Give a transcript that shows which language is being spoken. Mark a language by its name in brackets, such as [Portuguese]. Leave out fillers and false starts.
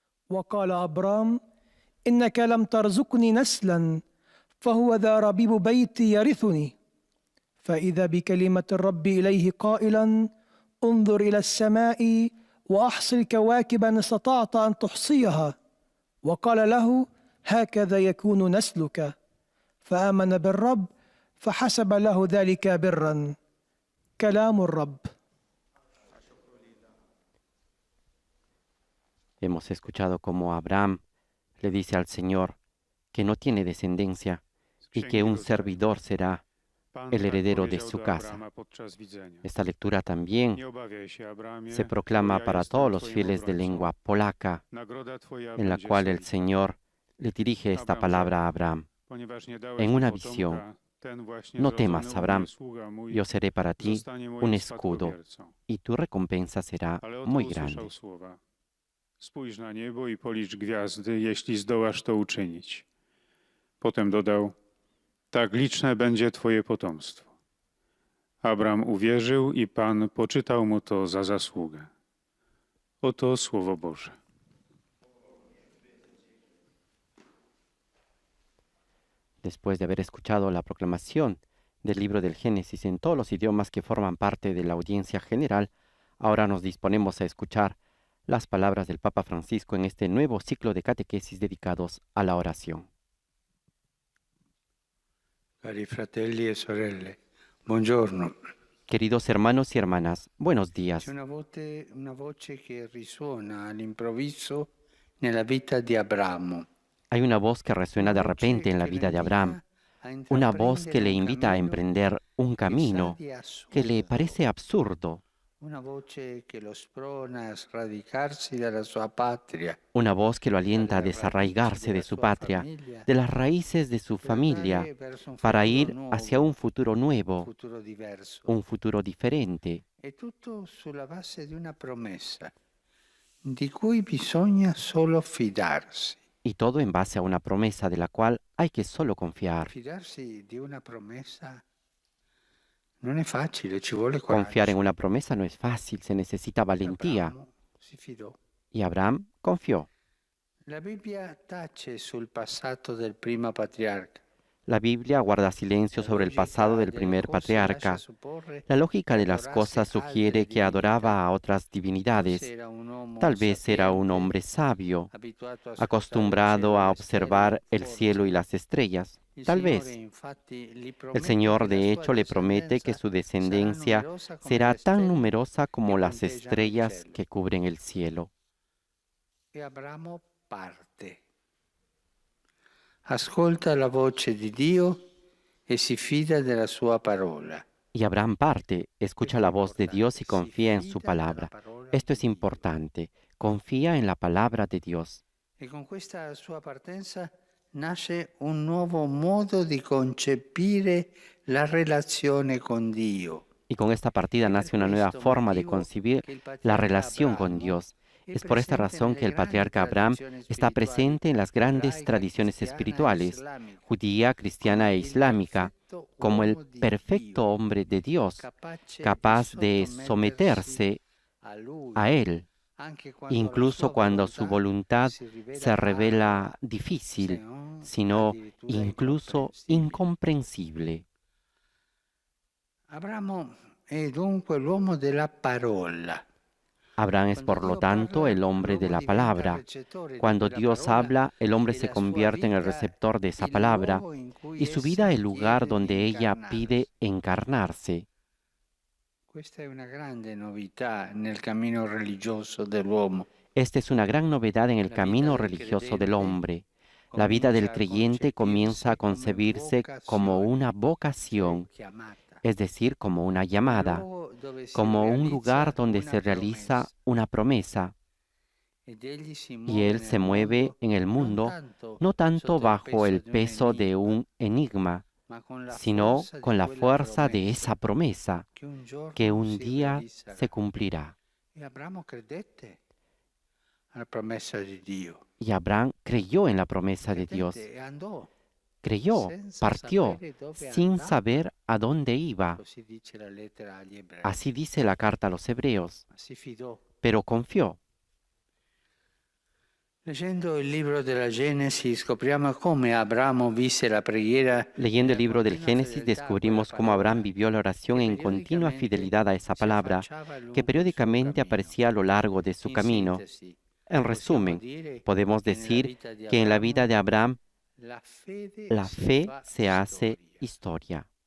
[Arabic] وقال أبرام إنك لم ترزقني نسلا فهو ذا ربيب بيتي يرثني فإذا بكلمة الرب إليه قائلا انظر إلى السماء وأحصِ الكواكب إن استطعت أن تحصيها وقال له هكذا يكون نسلك فآمن بالرب فحسب له ذلك برا كلام الرب. [Spanish] Hemos escuchado cómo Abraham le dice al Señor que no tiene descendencia y que un servidor será el heredero de su casa. Esta lectura también se proclama para todos los fieles de lengua polaca, en la cual el Señor le dirige esta palabra a Abraham. En una visión: no temas, Abraham, yo seré para ti un escudo, y tu recompensa será muy grande. [Polish] Spójrz na niebo i policz gwiazdy, jeśli zdołasz to uczynić. Potem dodał: tak liczne będzie twoje potomstwo. Abram uwierzył i Pan poczytał mu to za zasługę. Oto Słowo Boże. [Spanish] Después de haber escuchado la proclamación del libro del Génesis en todos los idiomas que forman parte de la audiencia general, ahora nos disponemos a escuchar las palabras del Papa Francisco en este nuevo ciclo de catequesis dedicados a la oración. [Italian] Cari fratelli e sorelle, buongiorno. [Spanish] Queridos hermanos y hermanas, buenos días. [Italian] C'è una voce che risuona all'improvviso nella vita di Abramo. [Spanish] Hay una voz que resuena de repente en la vida de Abraham, una voz que le invita a emprender un camino que le parece absurdo, [Italian] Una voce che lo sprona a sradicarsi dalla sua patria, [Spanish] una voz que lo alienta a desarraigarse de su patria, de las raíces de su familia, para ir hacia un futuro nuevo, [Italian] futuro diverso. [Spanish] un futuro diferente. [Italian] È tutto sulla base di una promessa di cui bisogna solo fidarsi. [Spanish] Y todo en base a una promesa de la cual hay que solo confiar. [Italian] Fidarsi di una promessa non è facile, ci vuole [Spanish] Confiar [Italian] coraggio. [Spanish] en una promesa no es fácil, se necesita valentía. Abramo si fidò. Y Abraham confió. [Italian] La Bibbia tace sul passato del primo patriarca. [Spanish] La Biblia guarda silencio sobre el pasado del primer patriarca. La lógica de las cosas sugiere que adoraba a otras divinidades. Tal vez era un hombre sabio, acostumbrado a observar el cielo y las estrellas. Tal vez. El Señor, de hecho, le promete que su descendencia será tan numerosa como las estrellas que cubren el cielo. [Italian] E Abramo parte. Ascolta la voce di Dio e si fida della sua parola. [Spanish] Y Abraham parte, escucha la voz de Dios y confía en su palabra. Esto es importante. Confía en la palabra de Dios. E con questa sua partenza nasce un nuovo modo di concepire la relazione con Dio. Y con esta partida nace una nueva forma de concebir la relación con Dios. Es por esta razón que el patriarca Abraham está presente en las grandes tradiciones espirituales, judía, cristiana e islámica, como el perfecto hombre de Dios, capaz de someterse a Él, incluso cuando su voluntad se revela difícil, sino incluso incomprensible. [Italian] Abramo è dunque l'uomo della parola. [Spanish] Abraham es, por lo tanto, el hombre de la palabra. Cuando Dios habla, el hombre se convierte en el receptor de esa palabra y su vida el lugar donde ella pide encarnarse. [Italian] Questa è una grande novità nel cammino religioso dell'uomo. [Spanish] Esta es una gran novedad en el camino religioso del hombre. La vida del creyente comienza a concebirse como una vocación, es decir, como una llamada, como un lugar donde se realiza una promesa. Y Él se mueve en el mundo no tanto bajo el peso de un enigma, sino con la fuerza de esa promesa que un día se cumplirá. [Italian] E Abramo credette alla promessa di Dio. [Spanish] Y Abraham creyó en la promesa de Dios. [Italian] E andò. [Spanish] Creyó, partió, sin saber a dónde iba. [Italian] Così dice la lettera agli ebrei. [Spanish] Así dice la carta a los hebreos, [Italian] Si fidò. [Spanish] pero confió. [Italian] Leggendo il libro della Genesi scopriamo come Abramo visse la preghiera. [Spanish] Leyendo el libro del Génesis descubrimos cómo Abraham vivió la oración en continua fidelidad a esa palabra, que periódicamente aparecía a lo largo de su camino. En resumen, podemos decir que en la vida de Abraham la fe se hace historia.